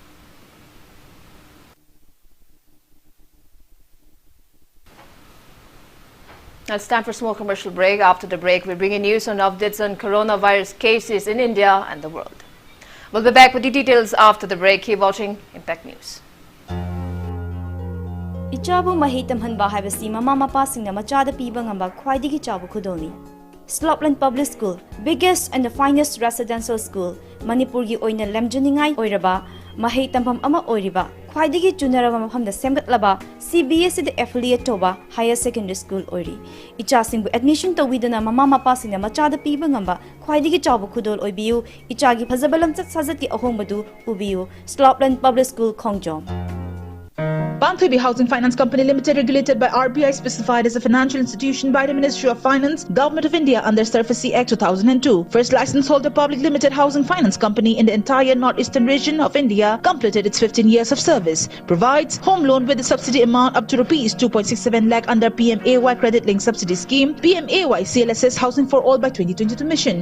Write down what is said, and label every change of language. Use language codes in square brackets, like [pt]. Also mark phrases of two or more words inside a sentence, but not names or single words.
[en] Now it's time for a small commercial break. After the break, we bring you news on updates on coronavirus cases in India and the world. We'll be back with the details after the break. Keep watching Impact News. [mni] Ichabu mahitam hanba haibasi mama mapa singna machada piba ngamba khwaidigi chabu khudolni. [en] Slopland Public School, biggest and the finest residential school, [mni] Manipur gi oina lemjuningai oiraba, mahei tampam ama oiriba, khwaidigi junaraba mafamda semgatlaba, CBSE the affiliate toba [en] higher secondary school [mni] oiri. Icha singbu admission to widana mama mapa singna machada piba ngamba khwaidigi chabu khudol oibiu, ichagi phazabalam chat sajati ahombadu ubiu, Slopland Public School Khongjom. [en] Banthubi Housing Finance Company Limited, regulated by RBI, specified as a financial institution by the Ministry of Finance, Government of India under SURFACE Act 2002. First license holder public limited housing finance company in the entire northeastern region of India, completed its 15 years of service. Provides home loan with a subsidy amount up to rupees 2.67 lakh under PMAY credit linked subsidy scheme, PMAY CLSS Housing for All by 2022 mission.